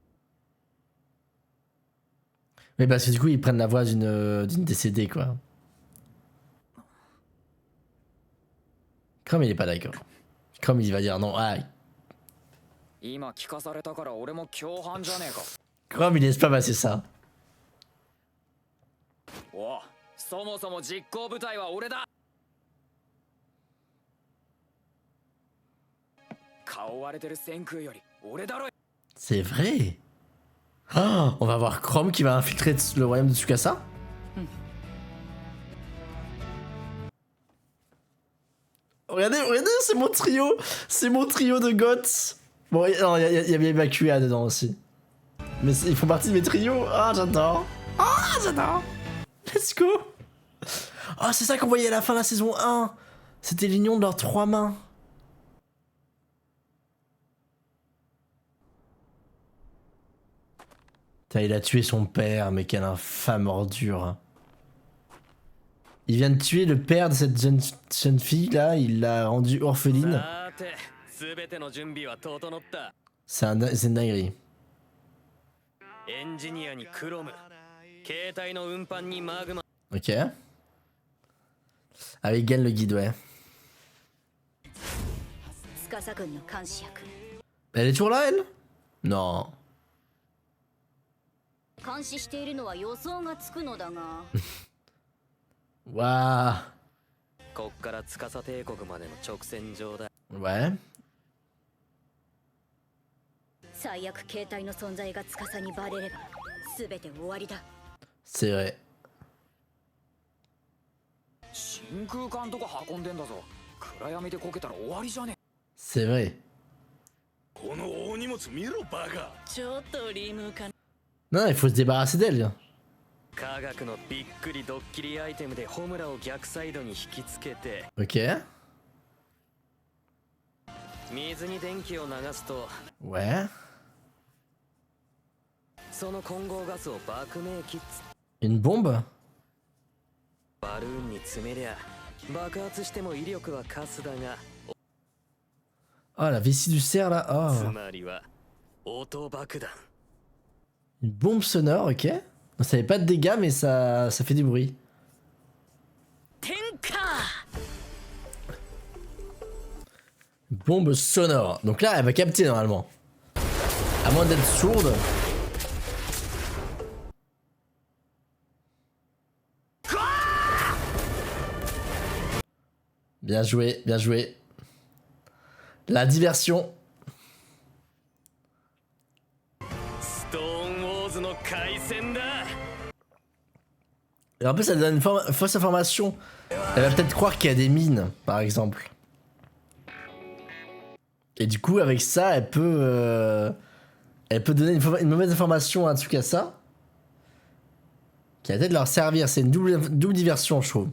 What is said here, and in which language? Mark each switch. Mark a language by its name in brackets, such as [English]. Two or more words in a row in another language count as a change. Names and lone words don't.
[French] Mais parce que du coup, ils prennent la voix d'une décédée, quoi. Chrome, il est pas d'accord. Chrome, il va dire non. Ah. [Japanese] 今聞かされたから俺も共犯じゃねえか。 [French] Chrome, il laisse pas passer ça. [Japanese] お、そもそも実行部隊は俺だ。顔割れてる先空より俺だろ。 [French] C'est vrai. Oh, on va voir Chrome qui va infiltrer le royaume de Tsukasa. Regardez, c'est mon trio. C'est mon trio de goths. Bon, non, il y avait Evacuea dedans aussi. Mais ils font partie de mes trios. Ah, j'adore. Ah, j'adore. [English] Let's go. [French] Oh, c'est ça qu'on voyait à la fin de la saison 1. C'était l'union de leurs trois mains. Putain, il a tué son père, mais quelle infâme ordure. Il vient de tuer le père de cette jeune fille là, il l'a rendue orpheline. C'est une dinguerie. Ok. Ah, il gagne le guide, ouais. Elle est toujours là, elle? Non. [Japanese] 監視しているのは予想がつくのだが。 [French] Waouh. [Japanese] こっから司帝国までの直線上だ。 [French] Ouais. [Japanese] 最悪携帯の存在が司にバレれば全て終わりだ。 [French] C'est vrai. [Japanese] 真空管とか運んでんだぞ。暗闇でこけたら終わりじゃね。 [French] C'est vrai. [Japanese] この大荷物見ろバカ。ちょっとリムか。 [French] Non, il faut se débarrasser d'elle. [Japanese] 科学のびっくりドッキリアイテムでホムラを逆サイドに引きつけて [French] Ok. [Japanese] 水に電気を流すと [French] Ouais. [Japanese] その混合ガスを爆鳴機 [French] Une bombe? [Japanese] バルーンに詰めりゃ爆発しても威力はカスだが [French] Oh, la vessie du cerf là. [Japanese] つ [French] Oh. [Japanese] まりは音爆弾 [French] Une bombe sonore, ok. Ça fait pas de dégâts, mais ça fait du bruit. [Japanese] 天下 [French] Bombe sonore. Donc là, elle va capter normalement. À moins d'être sourde. Bien joué, bien joué. La diversion. [Japanese] ストーンウォーズの開戦だ。 [French] Et en plus, ça donne une fausse information. Elle va peut-être croire qu'il y a des mines, par exemple. Et du coup, avec ça, elle peut donner une mauvaise information à Tsukasa. Qui va peut-être leur servir. C'est une double diversion, je trouve.